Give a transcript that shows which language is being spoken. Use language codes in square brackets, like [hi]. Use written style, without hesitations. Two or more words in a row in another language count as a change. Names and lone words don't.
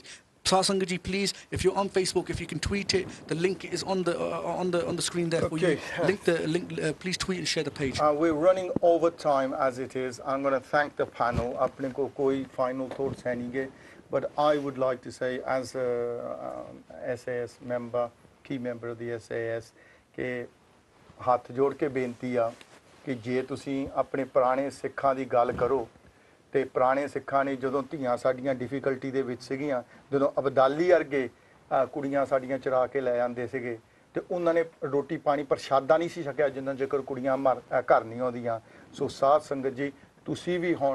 [en] Sangaji, please, if you're on Facebook, if you can tweet it, the link is on the screen there for you. Please tweet and share the page. We're running over time as it is. I'm going to thank the panel. [hi] अपने को कोई [en] final thoughts [hi] है नहीं, [en] but I would like to say, as a S.A.S. member, key member of the S.A.S, [pa] ਕੇ ਹੱਥ ਜੋੜ ਕੇ ਬੇਨਤੀ ਆ ਕਿ ਜੇ ਤੁਸੀ ਅਪਨੇ ਪੁਰਾਣੇ ਸਿੱਖਾਂ ਦੀ ਗੱਲ ਕਰੋ ਤੇ ਪੁਰਾਣੇ ਸਿੱਖਾਂ ਨੇ ਜਦੋਂ ਧੀਆਂ ਸਾਡੀਆਂ ਡਿਫਿਕਲਟੀ ਦੇ ਵਿੱਚ ਸੀਗੀਆਂ ਜਦੋਂ ਅਬਦਾਲੀ ਵਰਗੇ ਕੁੜੀਆਂ ਸਾਡੀਆਂ ਚਰਾ ਕੇ ਲੈ ਜਾਂਦੇ ਸੀਗੇ ਤੇ ਉਹਨਾਂ ਨੇ ਰੋਟੀ ਪਾਣੀ ਪ੍ਰਸ਼ਾਦਾ ਨਹੀਂ ਸੀ ਛਕਿਆ ਜਿੰਨਾ ਜੇਕਰ ਕੁੜੀਆਂ ਘਰ ਨਹੀਂ ਆਉਂਦੀਆਂ ਸੋ ਸਾਧ ਸੰਗਤ ਜੀ ਤੁਸੀਂ ਵੀ ਹੁਣ